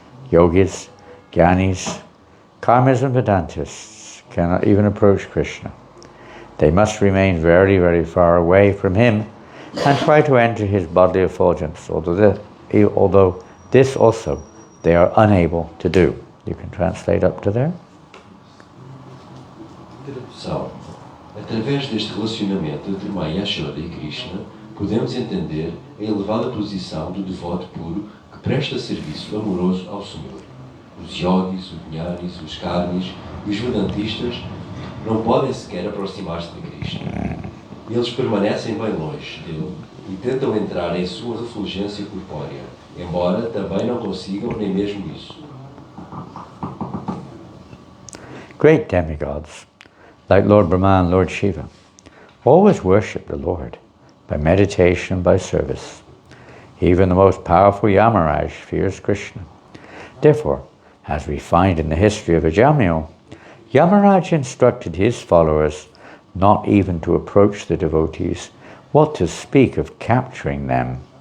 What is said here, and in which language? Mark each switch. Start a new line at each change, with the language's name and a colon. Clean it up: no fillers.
English: Yogis, Gyanis, Karmis and Vedantists cannot even approach Krishna. They must remain very, very far away from him and try to enter his bodily effulgence, although this also they are unable to do. You can translate up to there.
Portuguese: Tradução. Através deste relacionamento entre Mãe Yashoda e Krishna, podemos entender a elevada posição do devoto puro que presta serviço amoroso ao Senhor. Os yogis, os jnanis, os karmis e os vedantistas não podem sequer aproximar-se de Krishna. Eles permanecem bem longe dele e tentam entrar em sua refulgência corpórea, embora também não consigam nem mesmo isso.
English: Great demigods, like Lord Brahma and Lord Shiva, always worship the Lord by meditation and by service. Even the most powerful Yamaraj fears Krishna. Therefore, as we find in the history of Ajamil, Yamaraj instructed his followers not even to approach the devotees, what to speak of capturing them.